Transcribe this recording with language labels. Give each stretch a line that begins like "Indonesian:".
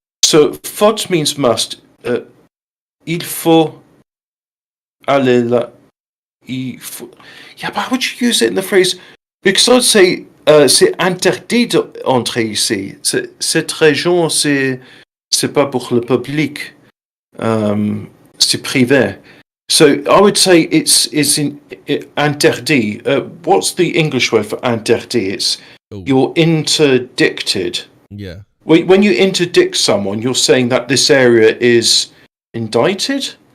English: So faute means must.
French: Il faut aller là. Il faut.
English: Yeah, but how would you use it in the phrase? Because I'd say
French: c'est interdit d'entrer ici. Cette région, c'est pas pour le public. C'est privé.
English: So I would say it's interdit. What's the English word for interdit? It's you're interdicted. Yeah. When you interdict someone, you're saying that this area is indicted.